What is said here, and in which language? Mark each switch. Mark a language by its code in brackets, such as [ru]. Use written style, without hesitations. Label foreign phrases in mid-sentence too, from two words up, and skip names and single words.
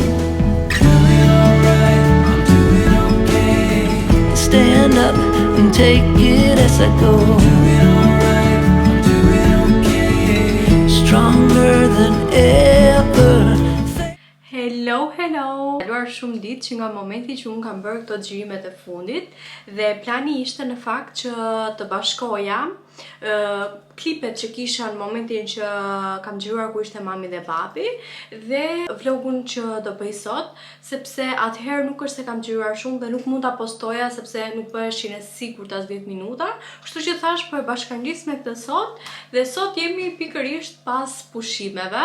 [en] Doing alright, I'm doing okay. Stand up and take it as I go. Doing alright, I'm doing okay. Stronger than ever. Hello. [sq] Kaluar shumë ditë që nga momenti që unë kam bërë këto xhirimet e fundit dhe plani ishte në fakt që të bashkoja klipet që kisha në momentin që kam xhiruar ku ishte mami dhe babi dhe vlogun që do bëj sot, sepse atëherë nuk është se kam xhiruar shumë dhe nuk mund ta postoja sepse nuk bëheshin e sigurt as 10 minuta, kështu që thash po e bashkangjiz me këtë sot dhe sot jemi pikërisht pas pushimeve.